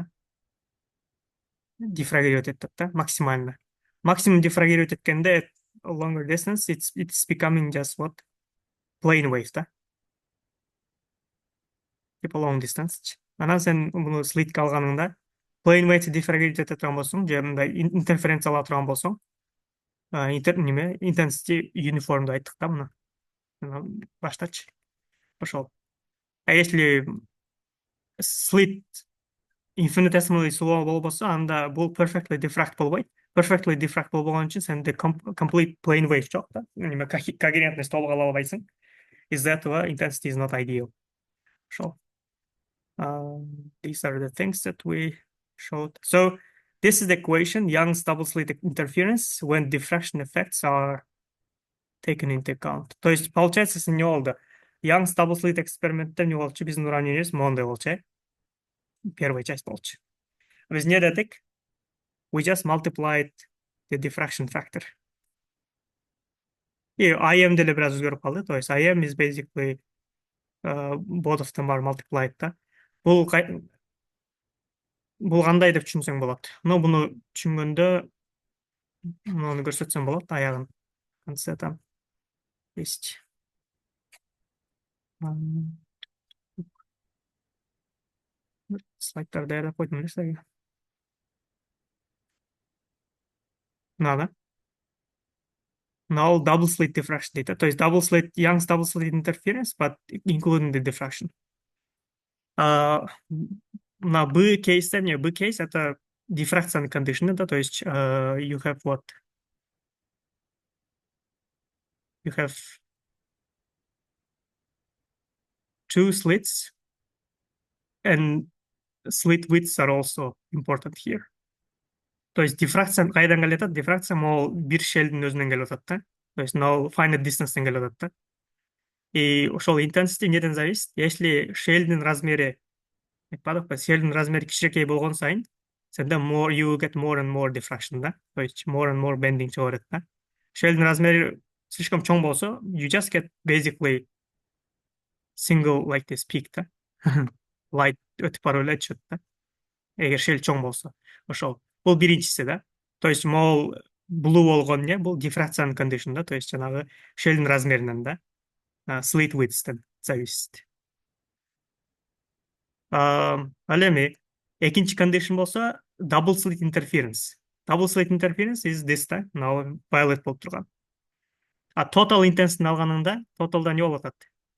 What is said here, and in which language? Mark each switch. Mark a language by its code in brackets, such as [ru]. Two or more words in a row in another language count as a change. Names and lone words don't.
[ky] Дифрагировать этет, да, максимально. Максимум дифрагировать эткенде [en] longer distance, it's becoming just what? Plane wave, [ru] да. Типа [en] long distance. [ky] Анан сен муну слитке алганыңда [en] plane wave [ky] дифрагировать эте турган болсоң, же мындай интерференция ала турган болсоң, неме [en] intensity uniformду [ky] айттык да муну. Баштачы. Ошол. [ru] А если [en] slit infinitesimally small [ky] болбосо, анда бул [en] perfectly diffract [ky] болбойт. [en] Perfectly diffract [ky] болбогон үчүн сенде [en] complete plane wave [ky] жок, да. Неме когерентность толук ала албайсың. [ru] Из-за этого [en] intensity is not ideal. Ошол. These are the things that we showed. So this is the equation, Young's double slit interference when diffraction effects are taken into account. [ru] То есть, получается, [ky] не болду. [en] Young's double slit [ky] экспериментте не болчу, биздин уравнениябыз мондай болчу. Первая часть болчу. Биз эмне дедик? [en] We just multiplied the diffraction factor. [ky] И IM деле бир аз өзгөрүп калды. [ru] То есть [en] IM is basically both of them are multiplied, [ky] да. Бул кандай деп түшүнсөң болот. Но буну түшүнгөндө муну көрсөтсөм болот, аягын. [ru] Конце там есть. [ky] Слайдтарды даярдап койдум эле силерге. [ru] Надо. [en] Now double slit diffraction дейт. [ru] То есть [en] double slit, Young's double slit interference, but including the diffraction. [ru] На B кейсте, не, B кейс это [en] diffraction condition, [ru] да, то есть [en] you have what? You have two slits and slit widths are also important here. [ky] То есть diffraction кайдан келип атат? Diffraction могул бир шелдин өзүнөн келип атат, да. [ru] То есть [en] no finite distance'тен [ky] келип атат, да. И ошол intensity неден зависит? Если шелдин размери айтпадыкпы, шелдин размери кичирекей болгон сайын, сенде [en] more you get more and more diffraction, [ky] да. [ru] То есть [en] more and more bending [ky] чыга берет, да. Шелдин размери слишком чоң болсо, [en] you just get basically single like this peak, да. [ky] Light өтүп барып эле түшөт, да. Эгер шел чоң болсо. Ошол. Бул биринчиси, да. То есть могул blue болгон не, бул diffraction condition, да. То есть жанагы шелдин размеринен, да. Slit width'тен зависит. Ал эми экинчи condition болсо [en] double slit interference. Double slit interference is this, да. Now violet [ky] болуп турган. А [en] total intensity [ky] алганыңда, totalда не болуп атат?